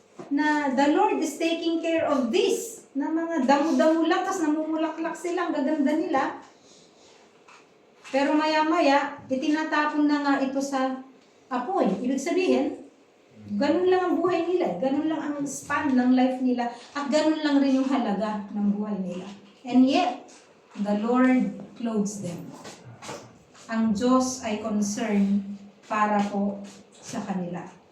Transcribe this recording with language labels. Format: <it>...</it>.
<tl>Na</tl> <en>the Lord is taking care of this.</en> <tl>Na mga damo-damo lang, tas namumulaklak sila, ang gaganda nila. Pero maya-maya, itinatapon na nga ito sa apoy. Ibig sabihin, ganun lang ang buhay nila, ganun lang ang span ng life nila, at ganun lang rin yung halaga ng buhay nila.</tl> <en>And yet, the Lord clothes them.</en> <tl>Ang Diyos ay concerned para po sa kanila.</tl>